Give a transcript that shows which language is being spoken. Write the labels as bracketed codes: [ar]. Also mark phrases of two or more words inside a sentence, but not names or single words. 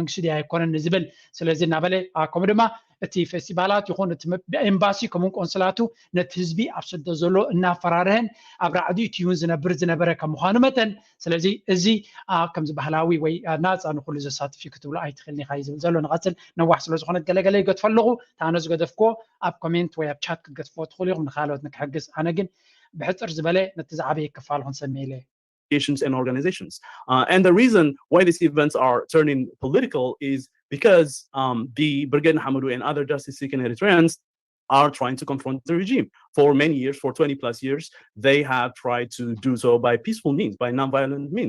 [ti] መንግስቲ ድያ ኣይኮነን ዝብል ስለዚ እናበለ ከምኡ ድማ እቲ ፌስቲቫላት ይኹን እቲ ኤምባሲ ከምኡ ቆንስላቱ ነቲ ህዝቢ ኣብ ስደ ዘሎ እናፈራርህን ኣብ ራዕዲ እትዩን ዝነበረ ከም ምዃኑ መጠን ስለዚ እዚ ከምዚ ባህላዊ ወይ ናፃ ንኩሉ ዘሳትፍ እዩ ክትብሎ ኣይትኽእልኒ ኢኻ ዝብል ዘሎ ንቐፅል ነዋሕ ስለ ዝኾነ ገለገለ ይገድፎ ኣለኹ ታነ ዝገደፍክዎ ኣብ ኮሜንት ወይ ኣብ ቻት ክትገድፍዎ ትኽእሉ ኢኹም ንካልኦት ንክሕግዝ ኣነ ግን ብሕፅር ዝበለ ነቲ ዝዓበየ ክፋል ክንሰምዕ ኢለ [en] and organizations. And the reason why these events are turning political is because the Brigade Hamadu and other justice-seeking Eritreans are trying to confront the regime. For many years, for 20 plus years, they have tried to do so by peaceful means, by non-violent means.